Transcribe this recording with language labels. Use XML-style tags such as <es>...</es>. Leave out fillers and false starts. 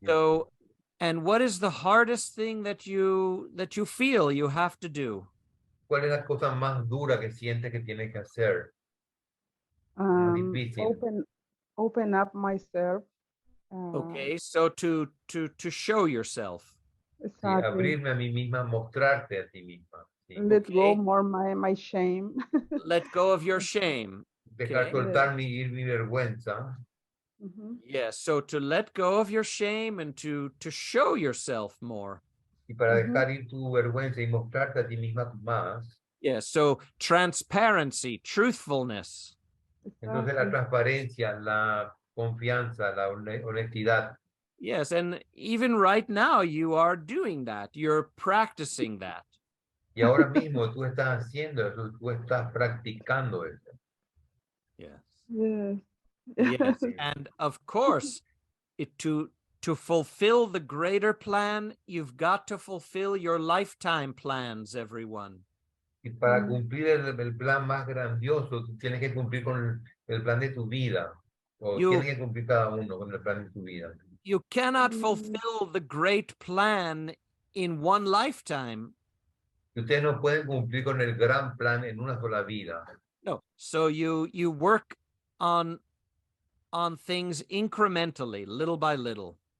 <en>So, and what is the hardest thing that you feel you have to do?</en> <es>¿Cuál es la cosa más dura que sientes que tienes que hacer? Más difícil.</es> <en>Open up myself. Okay, so to show yourself.</en> <es>Sí,</es> <en>Exactly.</en> <es>abrirme a mí misma, mostrarte a ti misma. Sí.</es> <en>Let go Okay. more my shame. Let go of your shame.</en> <es>Dejar</es> <en>Okay.</en> <es>soltar mi vergüenza.</es> <en>Yes, so to let go of your shame and to show yourself more.</en> <es>Y para dejar ir tu vergüenza y mostrarte a ti misma más.</es> <en>Yes, so transparency, truthfulness.</en> <es>Entonces la transparencia, la confianza, la honestidad.</es> <en>Yes, and even right now you are doing that. You're practicing that.</en> <es>Y ahora mismo tú estás haciendo eso, tú estás practicando eso.</es> <en>Yes. Yes. Yes, and of course, to fulfill the greater plan, you've got to fulfill your lifetime plans, everyone.</en> <es>Y para cumplir el plan más grandioso, tú tienes que cumplir con el plan de tu vida. O tienes que cumplir cada uno con el plan de tu vida.</es> <en>You cannot fulfill the great plan in one lifetime.</en> <es>Y ustedes no pueden cumplir con el gran plan en una sola vida.</es> <en>No. So you work on things incrementally, little by little.</en>